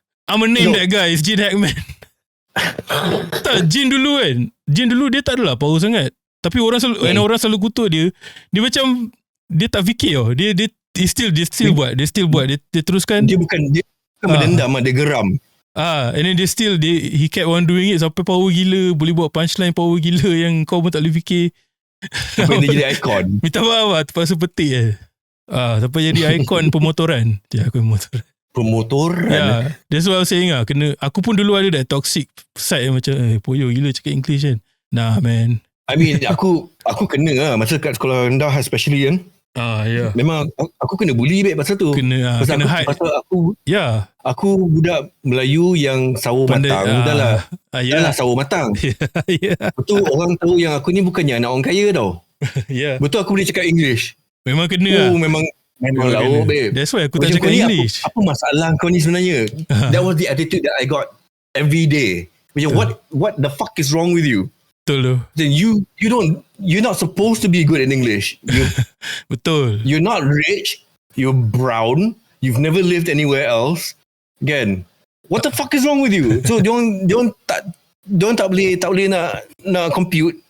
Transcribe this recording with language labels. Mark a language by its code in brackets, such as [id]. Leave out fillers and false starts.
[en] I'm gonna name that guy, it's Jin Hackman. [ms] Jin dulu dia tak adalah power sangat. Tapi orang selalu kutuk dia macam dia tak fikir tau. Dia still buat. Dia teruskan. Dia berdendam, dia geram. [en] And then he kept on doing it [ms] sampai power gila, boleh buat punchline power gila yang kau pun tak boleh fikir. Sampai dia jadi ikon. Minta maaf lah, terpaksa petik sampai jadi ikon pemotoran. Pemotoran. [en] That's what I was saying lah. [ms] Aku pun dulu ada [en] that toxic side [ms] yang macam poyo gila cakap English kan. [en] Nah man, I mean, [ms] aku kena lah masa kat sekolah rendah especially kan. Memang aku kena bully baik pasal tu. Pasal aku budak Melayu yang sawo matang. Dah lah sawo matang. Betul, orang tahu yang aku ni bukannya anak orang kaya tau. Betul, aku boleh cakap English. Memang kena. Memang lauk babe. [en] That's why [ms] aku tak cakap English. Apa masalah kau ni sebenarnya? [en] That was the attitude that I got every day. Macam what the fuck is wrong with you? [ms] Betul. [en] Then you're not supposed to be good in English. [ms] Betul. [en] You're not rich. You're brown. You've never lived anywhere else. Again, what the fuck is wrong with you? [ms] So diorang tak boleh nak compute.